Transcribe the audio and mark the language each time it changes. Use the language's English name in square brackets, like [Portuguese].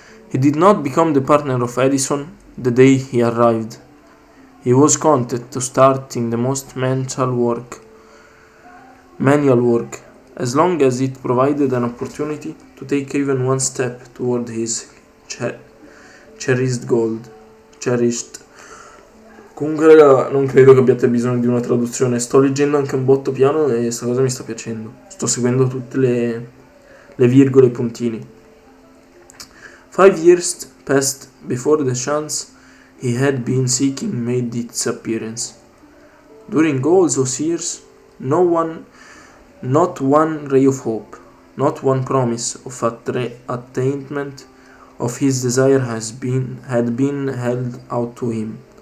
[English] He did not become the partner of Edison the day he arrived. He was content to start in the most manual work, as long as it provided an opportunity to take even one step toward his cherished goal. [Italian] Comunque, raga, non credo che abbiate bisogno di una traduzione. Sto leggendo anche un botto piano e sta cosa mi sta piacendo. Sto seguendo tutte le virgole e i puntini. [English] 5 years passed before the chance he had been seeking made its appearance. During all those years, not one ray of hope, not one promise of attainment of his desire had been held out to him.